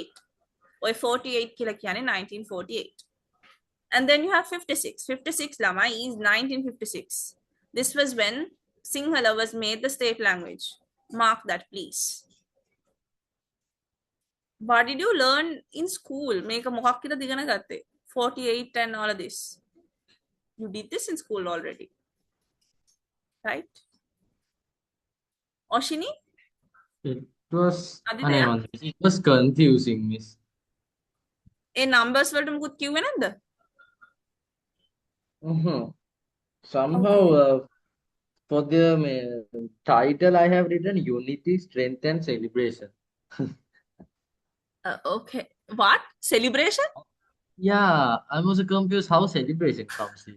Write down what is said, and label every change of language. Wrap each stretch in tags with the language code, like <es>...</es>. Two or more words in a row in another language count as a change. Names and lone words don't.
<en>Or 48 in 1948. And then you have 56. 56 Lama is 1956. This was when Sinhala was made the state language. Mark that, please. What did you learn in school? Make a</en> <si>මොකක් කියලා දිගන ගත්තේ?</si> <en>48 and all of this. You did this in school already. Right? Oshini? It was Aditya? it was confusing, miss.</en> <si>ඒ numbers වලට මුකුත් කිව්වේ නැද්ද?</si> <en>Somehow, for the title, I have written Unity, Strength, and Celebration. Okay. What? Celebration? Yeah, I'm also confused how celebration comes in.</en>